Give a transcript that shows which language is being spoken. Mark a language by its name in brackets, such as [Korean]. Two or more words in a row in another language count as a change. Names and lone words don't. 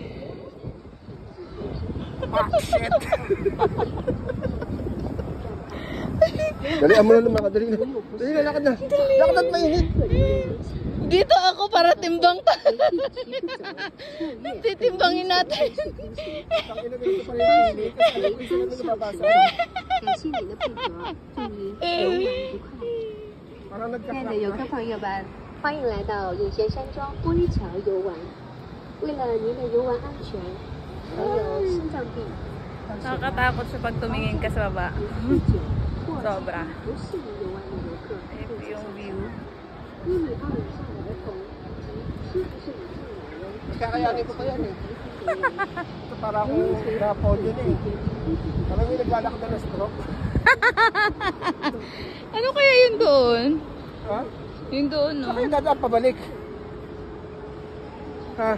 [Filipino] Ah, shit. Dali, amo na lumakad. Dali na. Dali na, lakad na. Lakad at mainit. Dito ako para timbang ta. Titimbangin natin. Tangina ganito pa rin mainit. Isa na nababasa. [Chinese] 感谢您的配合，祝您游玩愉快。 [Filipino] Parang [Chinese] 亲爱的 [Filipino] nagka-crack [Chinese] 游客朋友们，欢迎来到永贤山庄玻璃桥游玩。为了您的游玩安全，还有心脏病、 [Filipino] Nakakatakot siya pag tumingin ka sa baba. [Chinese] 酗酒或者 [Filipino] Sobra. [Chinese] 不适宜游玩的游客， [Filipino] Ito yung view. [Chinese] 1.2 米以上的儿童及70岁以上老人。 [Filipino] Kakayanin ko pa yan eh. Ito parang rapon yun eh. Parang may naglalakad na stroke. Ano kaya yun doon? Ha? Yun doon, no? Saan kayo dadaan pabalik? Ha?